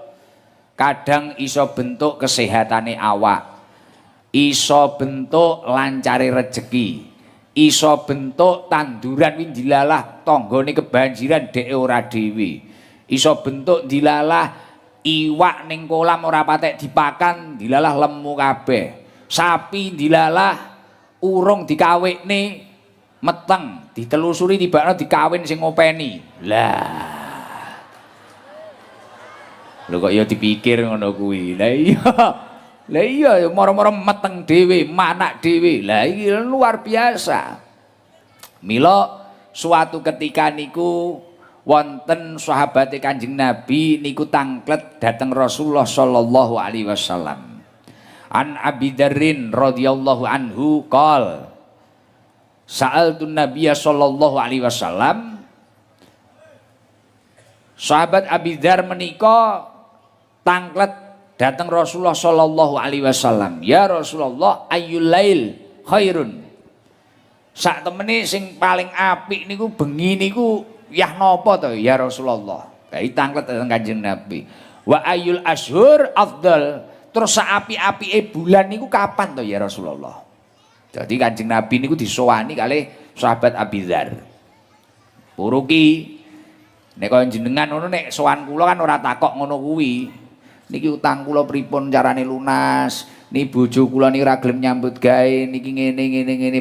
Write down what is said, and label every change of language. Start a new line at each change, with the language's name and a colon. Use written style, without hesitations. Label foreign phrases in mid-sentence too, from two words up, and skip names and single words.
Javanese: Kadang iso bentuk kesehatane awak, iso bentuk lancare rejeki, iso bentuk tanduran wing dilalah tanggane kebanjiran dhek ora dhewe, iso bentuk dilalah iwak ning kolam ora patek dipakan dilalah lemu kabeh, sapi dilalah urung dikawekne meteng ditelusuri tibakno dikawin sing ngopeni. Lah lho kok ya dipikir ngono kuwi. Lah iya. Lah iya moro-moro meteng dhewe, manak dhewe. Lah iki luar biasa. Mila suatu ketika niku wonten sahabate Kanjeng Nabi niku tangklet dateng Rasulullah
Arabic: صلى الله عليه وسلم. عن أبي ذر رضي الله عنه قال سألت النبي صلى الله عليه وسلم.
Javanese: Sahabat Abi Dzar menika tangklet datang Rasulullah
Arabic: صلى الله عليه وسلم. يا رسول الله، أي الليل خير.
Javanese: Sak temene sing paling apik niku bengi niku yah napa to
Arabic: يا رسول الله.
Javanese: Kae tangklet datang Kanjeng Nabi.
Arabic: وأي الأشهر أفضل.
Javanese: Terus sak apik-apike bulan niku kapan to
Arabic: يا رسول الله.
Javanese: Jadi Kanjeng Nabi niku disowani kalih sahabat Abi Dzar. Puruki nek kaya jenengan ngono nek sowan kula kan ora takok ngono kuwi. Niki utang kula pripun carane lunas? Ni bojo kula niki ora gelem nyambut gawe niki ngene.